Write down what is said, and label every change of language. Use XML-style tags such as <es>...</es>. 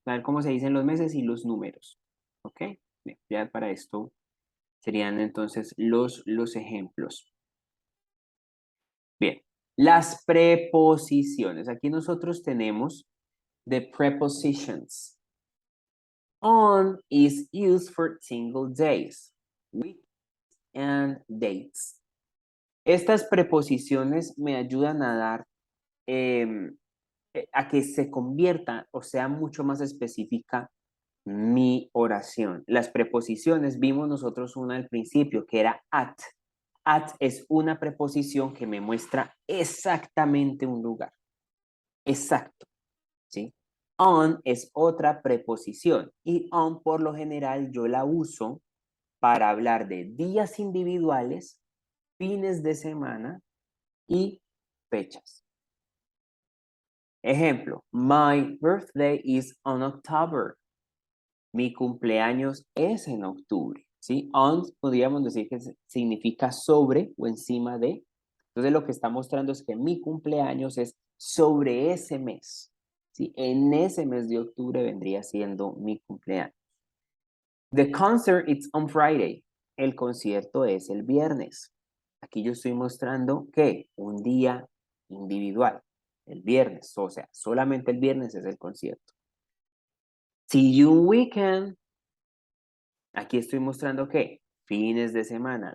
<es>Saber cómo se dicen los meses y los números. ¿Ok? Bien, ya para esto serían entonces los ejemplos. Bien, las preposiciones. Aquí nosotros tenemos</es> <en>the prepositions. On is used for single days, weeks, and dates.</en> <es>Estas preposiciones me ayudan a dar, a que se convierta o sea mucho más específica mi oración. Las preposiciones, vimos nosotros una al principio que era at. At es una preposición que me muestra exactamente un lugar. Exacto, ¿sí? On es otra preposición y on por lo general yo la uso para hablar de días individuales, fines de semana y fechas. Ejemplo,</es> <en>my birthday is on October.</en> <es>Mi cumpleaños es en octubre. ¿Sí? On podríamos decir que significa sobre o encima de. Entonces lo que está mostrando es que mi cumpleaños es sobre ese mes. ¿Sí? En ese mes de octubre vendría siendo mi cumpleaños.</es> <en>The concert is on Friday.</en> <es>El concierto es el viernes. Aquí yo estoy mostrando que un día individual, el viernes, o sea, solamente el viernes es el concierto.</es> <en>See you weekend.</en> <es>Aquí estoy mostrando que fines de semana.</es>